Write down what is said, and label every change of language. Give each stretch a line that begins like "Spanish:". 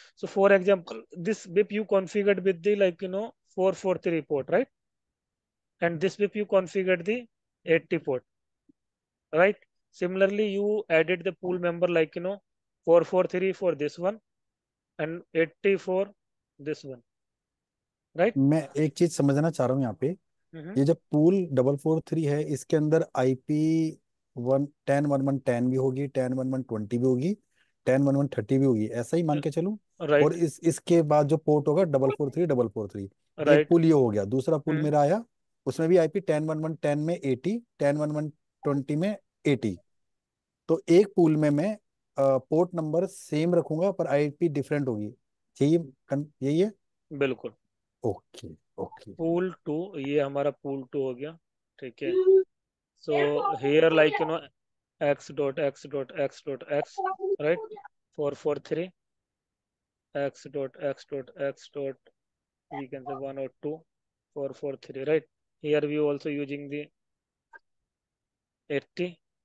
English: So for example, this BIP you configured with the 443 port, right? And this BIP you configured the 80 port, right? Similarly, you added the pool member 443 for this one and 80 for this one, right?
Hindi: मैं एक चीज समझना चाह रहा हूँ यहाँ पे। Mm-hmm. ये जो पूल 443 है, इसके अंदर आईपी 10 11 10 भी होगी, 10 11 20 भी होगी, 10 11 30 भी होगी, ऐसा ही मान के चलूं। और
English: Right,
Hindi: इसके बाद जो पोर्ट होगा 443 443। एक
English: right.
Hindi: पुल ये हो गया, दूसरा पुल Hmm. मेरा आया, उसमें भी आईपी 10 11 10 में 80, 10 11 20 में 80। तो एक पुल में मैं पोर्ट नंबर सेम रखूंगा पर आईपी डिफरेंट होगी। यही यही है। बिल्कुल।
English: Okay okay.
Hindi: पूल टू, ये हमारा पूल टू हो गया, ठीक है।
English: So here x.x.x.x, right? 443 x.x.x. We can say 102 443, right? Here we also using the 80.